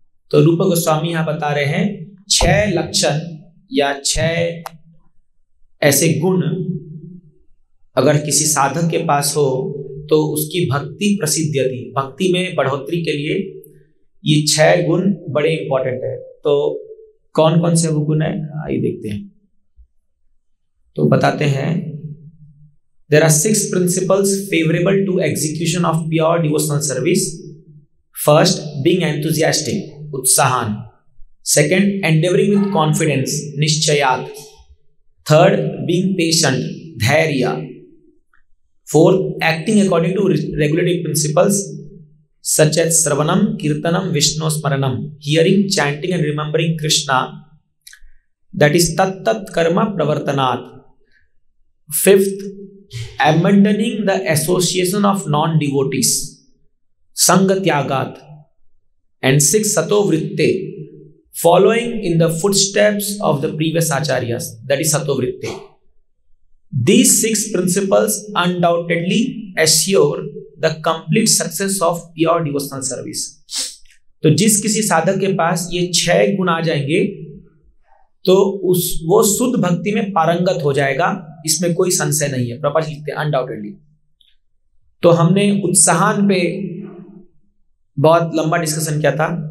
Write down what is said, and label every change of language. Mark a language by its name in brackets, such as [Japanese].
[Hindi] तो रूप गोस्वामी यहाँ बता रहे हैं 6 लक्षण या 6 ऐसे गुण अगर किसी साधक के पास हो तो उसकी भक्ति प्रसिद्ध्यति, भक्ति में बढ़ोतरी के लिए ये 6 गुण बड़े इंपॉर्टेंट है। तो कौन कौन से वो गुण है आइए देखते हैं। तो बताते हैं [English] there are 6 principles favorable to execution of pure devotional service. First, being enthusiastic, utsahan. Second, endeavoring with confidence, nishchayat. Third, being patient, dhairya. Fourth, acting according to regulative principles such as Sravanam, Kirtanam, Vishnu Smaranam, hearing, chanting and remembering Krishna, that is tat karma pravartanat. Fifth, abandoning the association of non-devotees, sangatyagat. And 6, sato vritte, following in the footsteps of the previous acharyas, that is sato vritte. These 6 principles undoubtedly assure the complete success of pure devotional service. [Hindi] तो जिस किसी साधक के पास ये 6 गुण आ जाएंगे तो वो शुद्ध भक्ति में पारंगत हो जाएगा, इसमें कोई संशय नहीं है। प्रभुपाद जी लिखते हैं अनडाउटेडली। तो हमने उत्साहन पे बहुत लंबा डिस्कशन किया था।